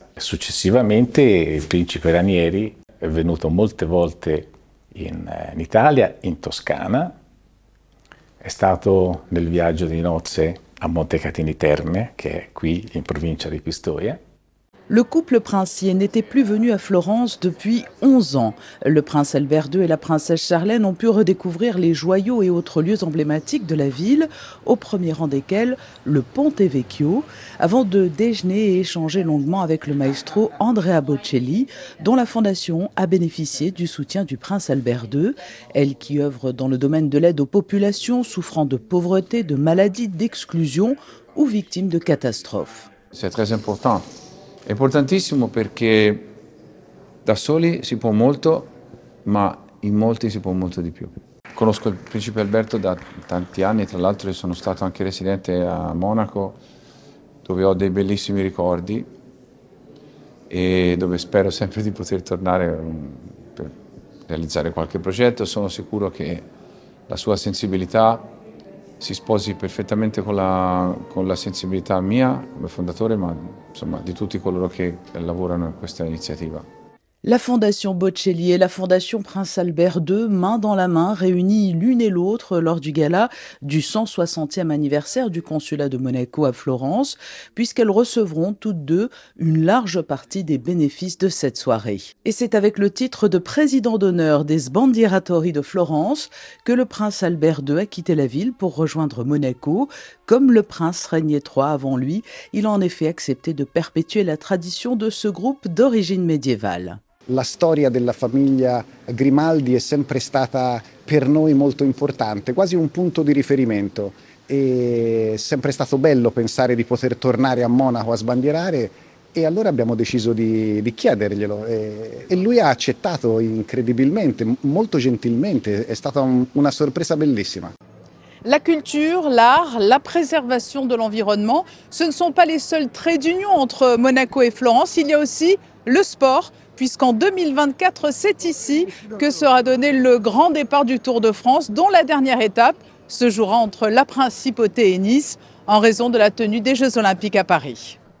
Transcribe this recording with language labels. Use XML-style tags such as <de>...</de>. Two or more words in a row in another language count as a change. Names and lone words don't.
<it>Successivamente il principe Ranieri è venuto molte volte in Italia, in Toscana, è stato nel viaggio di nozze a Montecatini Terme, che è qui in provincia di Pistoia.</it> <fr>Le couple princier n'était plus venu à Florence depuis 11 ans. Le prince Albert II et la princesse Charlène ont pu redécouvrir les joyaux et autres lieux emblématiques de la ville, au premier rang desquels le Ponte Vecchio, avant de déjeuner et échanger longuement avec le maestro Andrea Bocelli, dont la fondation a bénéficié du soutien du prince Albert II, elle qui œuvre dans le domaine de l'aide aux populations souffrant de pauvreté, de maladies, d'exclusion ou victimes de catastrophes. C'est très important.</fr> <it>È importantissimo perché da soli si può molto, ma in molti si può molto di più. Conosco il principe Alberto da tanti anni, tra l'altro sono stato anche residente a Monaco, dove ho dei bellissimi ricordi e dove spero sempre di poter tornare per realizzare qualche progetto. Sono sicuro che la sua sensibilità si sposi perfettamente con la sensibilità mia come fondatore, ma insomma di tutti coloro che lavorano in questa iniziativa.</it> <fr>La Fondation Bocelli et la Fondation Prince Albert II, main dans la main, réunies l'une et l'autre lors du gala du 160e anniversaire du consulat de Monaco à Florence, puisqu'elles recevront toutes deux une large partie des bénéfices de cette soirée. Et c'est avec le titre de président d'honneur des Sbandieratori de Florence que le prince Albert II a quitté la ville pour rejoindre Monaco. Comme le prince régnait III avant lui, il a en effet accepté de perpétuer la tradition de ce groupe d'origine médiévale.</fr> <it>La storia della famiglia Grimaldi è sempre stata per noi molto importante, quasi un punto di riferimento. È sempre stato bello pensare di poter tornare a Monaco a sbandierare e allora abbiamo deciso di chiederglielo e lui ha accettato incredibilmente, molto gentilmente, è stata una sorpresa bellissima.</it> <fr>La culture, l'art, la préservation de l'environnement, ce ne sont pas les seuls traits d'union entre Monaco et Florence, il y a aussi le sport, puisqu'en 2024, c'est ici que sera donné le grand départ du Tour de France, dont la dernière étape se jouera entre la Principauté et Nice, en raison de la tenue des Jeux Olympiques à Paris.</fr>